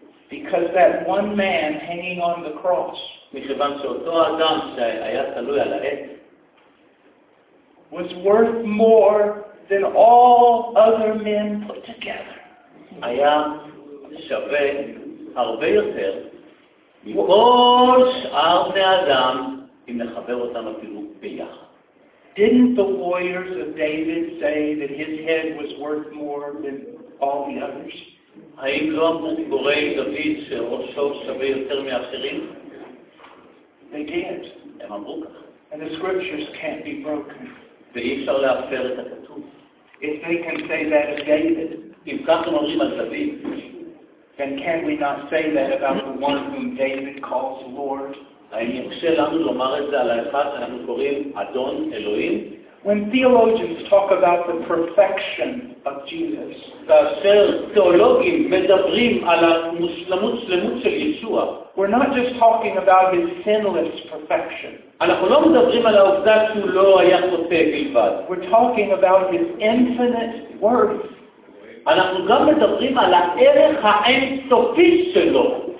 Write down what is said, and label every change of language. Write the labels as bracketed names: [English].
[English] Because that one man hanging on the cross, [Hebrew] מכיוון שאותו אדם שהיה תלוי על העץ, [English] was worth more than all other men put together. [Hebrew] היה שווה הרבה יותר מכל שאר בני אדם אם נחבר אותם אפילו ביחד. [English] Didn't the warriors of David say that his head was worth more than all the others? [Hebrew] האם לא אמרו גיבורי דוד שראשו שווה יותר מאחרים? [English] They did. [Hebrew] הם אמרו כך. [English] And the scriptures can't be broken. [Hebrew] ואי אפשר להפר את הכתוב. [English] If they can say that of David, [Hebrew] אם כך אומרים על דוד, [English] then can we not say that about the one whom David calls Lord? [Hebrew] האם יורשה לנו לומר את זה על האחד שאנחנו קוראים אדון אלוהים? [English] When theologians talk about the perfection of Jesus, [Hebrew] כאשר תיאולוגים מדברים על המושלמות שלמות של ישוע, [English] we're not just talking about his sinless perfection. [Hebrew] אנחנו לא מדברים על העובדה שהוא לא היה חוטא בלבד. [English] We're talking about his infinite worth. [Hebrew] אנחנו גם מדברים על הערך האינסופי שלו.